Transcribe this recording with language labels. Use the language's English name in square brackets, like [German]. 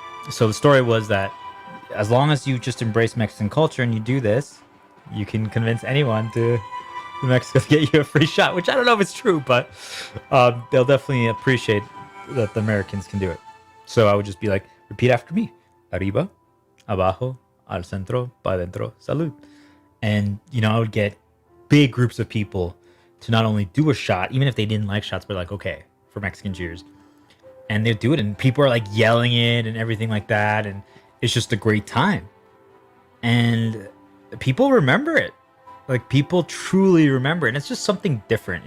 [English] So the story was that as long as you just embrace Mexican culture and you do this, you can convince anyone to Mexico to get you a free shot, which I don't know if it's true, but they'll definitely appreciate that the Americans can do it. So I would just be like, repeat after me. [Spanish] Arriba, abajo, al centro, pa dentro, salud. [English] And, I would get big groups of people to not only do a shot, even if they didn't like shots, but like, okay, for Mexican cheers. And they'd do it, and people are like yelling it and everything like that. And it's just a great time. And people remember it. Like, people truly remember it. And it's just something different.